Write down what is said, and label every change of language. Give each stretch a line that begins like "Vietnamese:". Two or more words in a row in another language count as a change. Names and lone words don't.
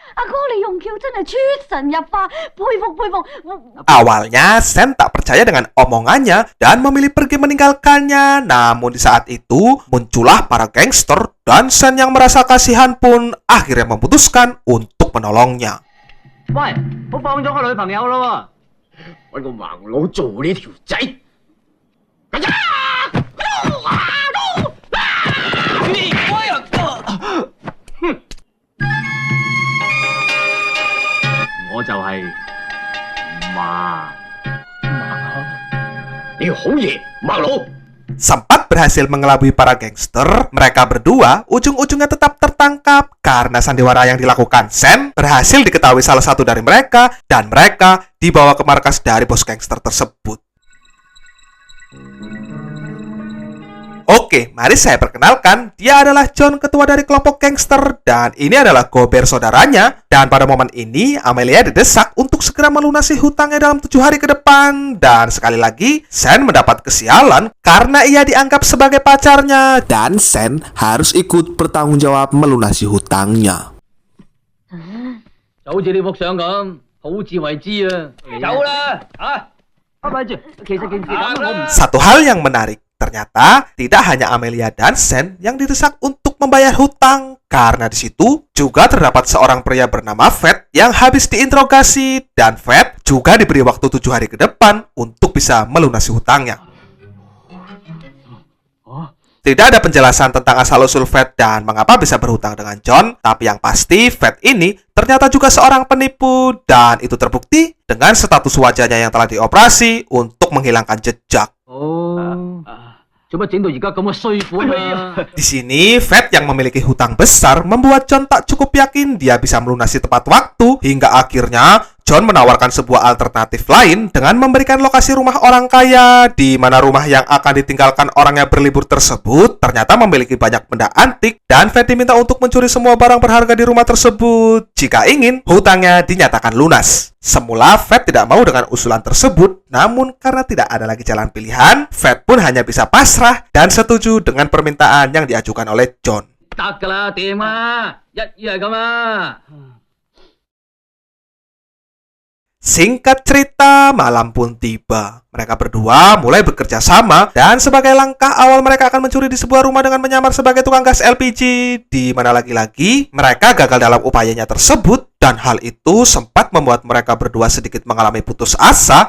Indonesian: Awalnya Sen tak percaya dengan omongannya dan memilih pergi meninggalkannya. Namun di saat itu muncullah para gangster, dan Sen yang merasa kasihan pun akhirnya memutuskan untuk menolongnya.
Cantonese: 喂，我放咗我女朋友咯揾個盲佬做呢條仔。我就係馬。你好嘢，盲佬！
Indonesian: Sempat berhasil mengelabui para gangster, mereka berdua ujung-ujungnya tetap tertangkap karena sandiwara yang dilakukan Sen berhasil diketahui salah satu dari mereka, dan mereka dibawa ke markas dari bos gangster tersebut. Oke, mari saya perkenalkan. Dia adalah John, ketua dari kelompok gangster, dan ini adalah Gober, saudaranya. Dan pada momen ini, Amelia didesak untuk segera melunasi hutangnya dalam 7 hari ke depan. Dan sekali lagi, Sen mendapat kesialan karena ia dianggap sebagai pacarnya. Dan Sen harus ikut bertanggung jawab melunasi hutangnya.
Cantonese: 就好似呢幅相咁，好自為之啊！走啦，咪住，其實件事咁我唔
Indonesian: Satu hal yang menarik, ternyata tidak hanya Amelia dan Sen yang didesak untuk membayar hutang, karena di situ juga terdapat seorang pria bernama Fat yang habis diinterogasi, dan Fat juga diberi waktu 7 hari ke depan untuk bisa melunasi hutangnya. Tidak ada penjelasan tentang asal-usul Fat dan mengapa bisa berhutang dengan John, tapi yang pasti Fat ini ternyata juga seorang penipu, dan itu terbukti dengan status wajahnya yang telah dioperasi untuk menghilangkan jejak.
Cantonese: 哦，做乜整到而家咁嘅衰款啊？
Indonesian: Di sini, Fat yang memiliki hutang besar membuat John tak cukup yakin dia bisa melunasi tepat waktu, hingga akhirnya John menawarkan sebuah alternatif lain dengan memberikan lokasi rumah orang kaya, di mana rumah yang akan ditinggalkan orang yang berlibur tersebut ternyata memiliki banyak benda antik, dan Fat diminta untuk mencuri semua barang berharga di rumah tersebut jika ingin hutangnya dinyatakan lunas. Semula Fat tidak mau dengan usulan tersebut, namun karena tidak ada lagi jalan pilihan, Fat pun hanya bisa pasrah dan setuju dengan permintaan yang diajukan oleh John.
Cantonese: 得㗎啦，掂啊，一於係咁啊。
Indonesian: Singkat cerita, malam pun tiba. Mereka berdua mulai bekerja sama, dan sebagai langkah awal mereka akan mencuri di sebuah rumah dengan menyamar sebagai tukang gas LPG, di mana lagi-lagi mereka gagal dalam upayanya tersebut, dan hal itu sempat membuat mereka berdua sedikit mengalami putus asa.